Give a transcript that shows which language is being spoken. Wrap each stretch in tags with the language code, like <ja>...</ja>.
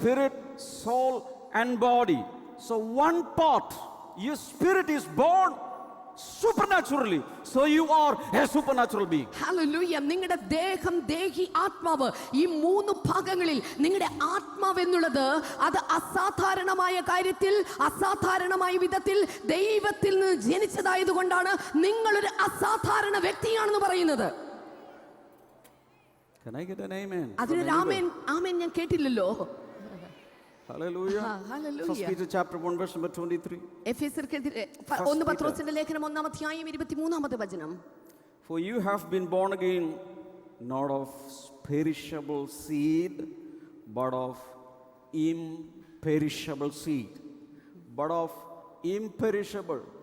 <en>spirit, soul and body. So one part, your spirit is born, supernaturally. So you are a supernatural being. Hallelujah.</en> <ml>നിങ്ങളുടെ ദേഹം, ദേഹി, ആത്മാവ്, ഈ മൂന്ന് ഭാഗങ്ങളിൽ നിങ്ങളുടെ ആത്മാവ് എന്നുള്ളത് അത് അസാധാരണമായ കാര്യത്തിൽ, അസാധാരണമായ വിധത്തിൽ ദൈവത്തിൽ നിന്ന് ജനിച്ചതായതുകൊണ്ടാണ് നിങ്ങളൊരു അസാധാരണ വ്യക്തിയാണെന്ന് പറയുന്നത്.</ml> <en>Can I get an amen?</en> <ml>അതിനൊരു ആമേൻ, ആമേൻ ഞാൻ കേട്ടില്ലല്ലോ.</ml> <en>Hallelujah. Hallelujah. 1 Peter chapter 1 verse number 23.</en> <ml>എഫെസ്യർക്കെതിരെ 1 പത്രോസിന്റെ ലേഖനം 1-ാം അധ്യായം 23-ാമത്തെ വചനം.</ml> <en>For you have been born again, not of perishable seed, but of imperishable seed. But of imperishable.</en>